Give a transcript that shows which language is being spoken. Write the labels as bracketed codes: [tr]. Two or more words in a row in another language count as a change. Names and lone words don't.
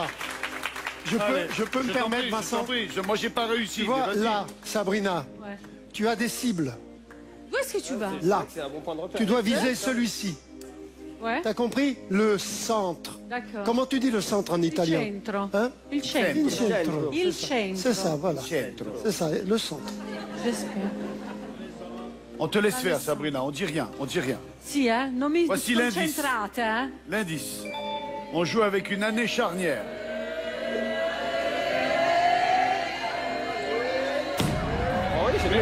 [fr] Je peux me permettre, Vincent. Moi, j'ai pas réussi. Tu vois, mais vas-y. là, Sabrina, Ouais. tu as des cibles. Où est-ce que tu vas? Là, C'est un bon point de repère. tu dois viser celui-ci. Ouais. T'as compris? Le centre. D'accord. Comment tu dis le centre en [it] Il [fr] italien? [it] centro. [fr] Hein? [it] Il centro. Il centro. Il centro. [fr] C'est ça, voilà. Centro. C'est ça, le centre. J'espère. On te laisse faire, Sabrina, on dit rien, on dit rien. [it] Si, hein? Non mi [fr] Voici l'indice. [it] concentrate, hein? [fr] L'indice. On joue avec une année charnière. Oh oui, c'est bien.